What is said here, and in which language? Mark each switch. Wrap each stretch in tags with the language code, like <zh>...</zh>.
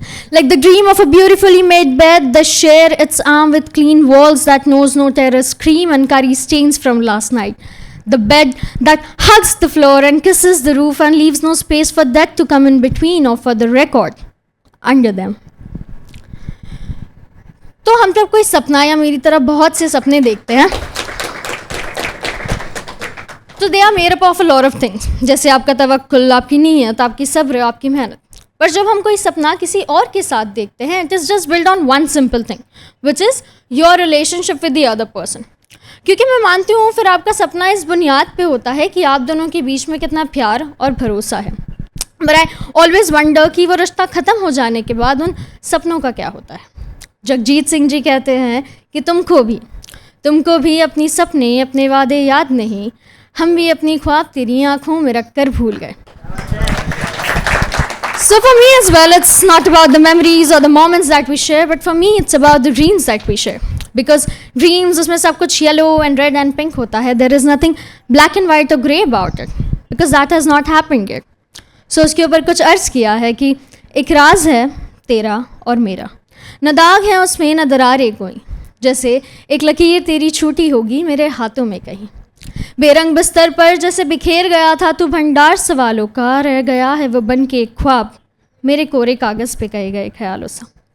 <en>Like the dream of a beautifully made bed that share its arm with clean walls that knows no terror scream and carry stains from last night. The bed that hugs the floor and kisses the roof and leaves no space for death to come in between or for the record under them.</en> <hi>तो हम जब कोई सपना या मेरी तरह बहुत से सपने देखते हैं, तो</hi> <en>they are made up of a lot of things,</en> <hi>जैसे आपका तवक्कुल, आपकी नीयत, आपकी सब्र, आपकी मेहनत। पर जब हम कोई सपना किसी और के साथ देखते हैं,</hi> <en>It is just build on one simple thing, which is your relationship with the other person.</en> <hi>क्योंकि मैं मानती हूँ फिर आपका सपना इस बुनियाद पे होता है कि आप दोनों के बीच में कितना प्यार और भरोसा है।</hi> <en>but I always wonder</en> <hi>कि वो रिश्ता ख़त्म हो जाने के बाद उन सपनों का क्या होता है। जगजीत सिंह जी कहते हैं कि तुमको भी अपनी सपने, अपने वादे याद नहीं, हम भी अपनी ख्वाब तेरी आँखों में रख कर भूल गए।</hi> <en>So for me as well, it's not about the memories or the moments that we share, but for me it's about the dreams that we share. Because dreams,</en> <hi>उसमें सब कुछ</hi> <en>yellow and red and pink</en> <hi>होता है.</hi> <en>There is nothing black and white or grey about it. Because that has not happened yet.</en> <hi>So उसके ऊपर कुछ अर्ज़ किया है कि एक राज है तेरा और मेरा, न दाग है उसमें न दरारे कोई, जैसे एक लकीर तेरी छूटी होगी मेरे हाथों में कहीं। बेरंग बिस्तर पर जैसे बिखेर गया था तू भंडार सवालों का, रह गया है वो बन के एक ख्वाब मेरे कोरे कागज़ पे कहे गए ख्यालों सा।</hi>